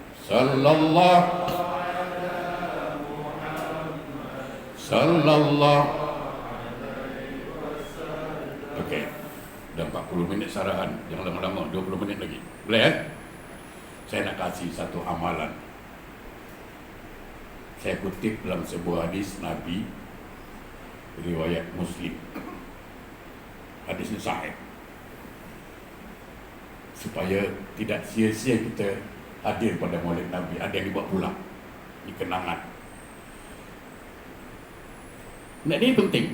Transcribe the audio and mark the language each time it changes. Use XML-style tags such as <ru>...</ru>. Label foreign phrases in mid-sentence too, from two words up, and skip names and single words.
<ar>صلى الله صلى الله.</ar> <ms>Okey. Dah 40 minit sarahan. Jangan lama-lama, 20 minit lagi. Boleh Saya nak kasih satu amalan. Saya kutip dalam sebuah hadis Nabi riwayat Muslim. Hadis ini sahih. Supaya tidak sia-sia kita hadir pada Maulid Nabi. Ada yang dibuat pulang. Ini kenangan. Nah, ini penting.</ms>